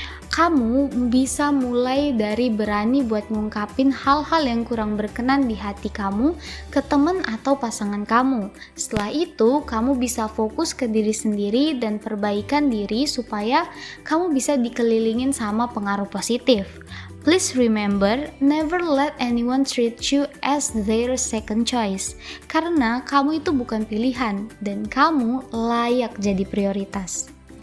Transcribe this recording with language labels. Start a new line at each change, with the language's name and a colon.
Indonesian: kamu bisa mulai dari berani buat ngungkapin hal-hal yang kurang berkenan di hati kamu ke teman atau pasangan kamu. Setelah itu, kamu bisa fokus ke diri sendiri dan perbaikan diri supaya kamu bisa dikelilingin sama pengaruh positif.
English: Please remember, never let anyone treat you as their second choice.
Indonesian: Karena kamu itu bukan pilihan dan kamu layak jadi prioritas.